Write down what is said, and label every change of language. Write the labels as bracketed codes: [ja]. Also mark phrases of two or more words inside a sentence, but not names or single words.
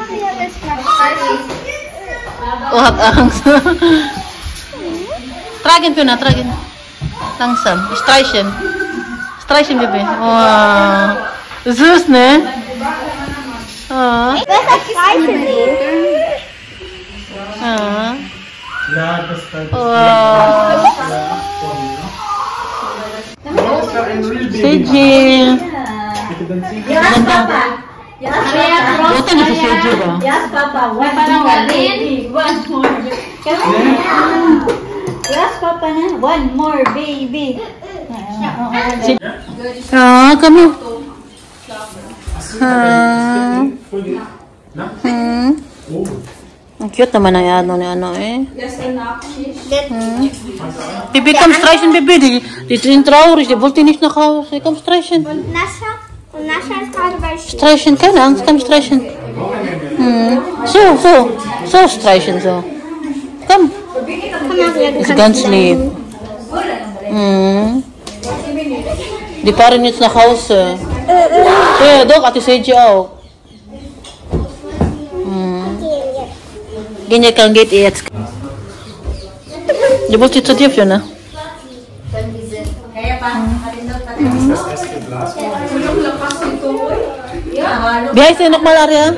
[de] Oh, hat Angst. Tragen, Fiona, tragen. Langsam. Streichen. Streichen, Baby. Wow. Süß, ne? Oh. Besser streichen nicht. Ah. Seji. [en] Yes, Papa. [tl] Ito na si Seji ba? [en] Yes, Papa. One more baby. One more. Yes, Papa na. One more baby. [tl] Ah, kami. Ang cute naman ang ano eh. [de] Bibi, komm streichen, Bibi. Die sind traurig, die wollte nicht nach Hause. Komm streichen. Und Nascha? Und Nascha ist gerade bei Streichen, keine Angst, komm streichen. So streichen, [en] so. Come. It's gone sleep. [de] Die fahren jetzt nach Hause. Ja, doch, Ate Seiji auch. Gehen kann geht jetzt. Die wollte zu dir führen, ne? Wie heißt sie nochmal, Arya?